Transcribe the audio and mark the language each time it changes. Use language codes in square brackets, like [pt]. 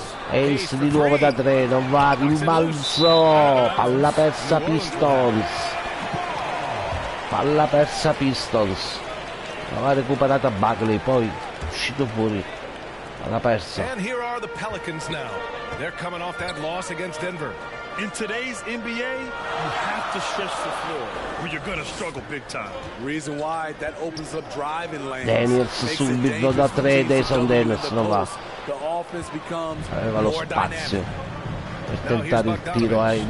[it] Ace di nuovo da 3, non va, rimbalzo. Palla persa Pistons. Palla persa Pistons. L'ha recuperata Bagley, poi uscito fuori. Palla persa. [en] And here are the Pelicans now. They're coming off that loss against Denver. In today's NBA, you have to stretch the floor, or you're going to struggle big time. Reason why that opens up driving lanes. [it] Daniels subito da 3, Jason Daniels non va. [en] The offense becomes [it] Aveva lo spazio per tentare il tiro.